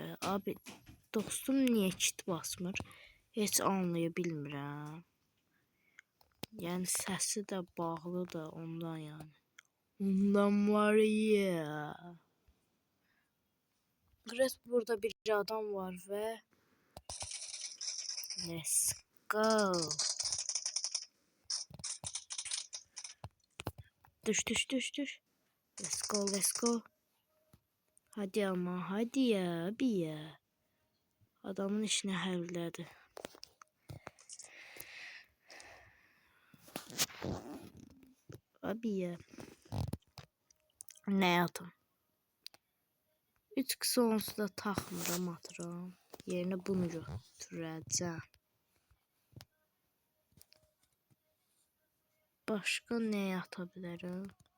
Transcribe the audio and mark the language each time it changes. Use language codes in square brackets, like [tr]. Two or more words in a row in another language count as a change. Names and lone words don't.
[az] Abi dostum niyə kit basmır? Heç anlaya bilmirəm. Yəni səsi də bağlı da ondan yəni. Ondan var ya. Burada bir adam var və [en] let's go. [az] Düş. [en] Let's go. [tr] Hadi ama, hadi ya, abi ya. [az] Adamın işini həlllədi. [tr] Abi ya. [az] Nə atım? 3x onsuz da taxmıram, atıram. Yerinə bunu götürəcəm. Başqa nə ata bilərəm?